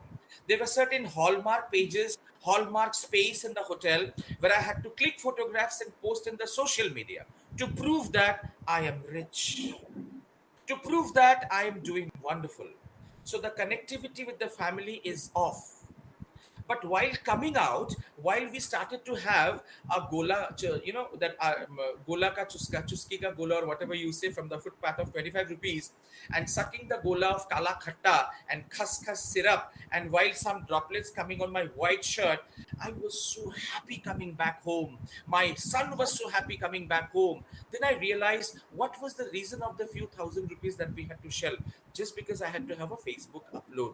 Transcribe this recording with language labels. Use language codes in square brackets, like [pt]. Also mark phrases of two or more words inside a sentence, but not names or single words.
[en] There were certain hallmark pages, hallmark space in the hotel where I had to click photographs and post in the social media to prove that I am rich, to prove that I am doing wonderful. So the connectivity with the family is off. But while coming out, while we started to have a gola, that [hi] गोला का चुस्का, चुस्की का गोला, [en] or whatever you say, from the footpath of 25 rupees, and sucking the gola of [hi] काला खट्टा [en] and khas syrup, and while some droplets coming on my white shirt, I was so happy coming back home. My son was so happy coming back home. Then I realized what was the reason of the few thousand rupees that we had to shell, just because I had to have a Facebook upload.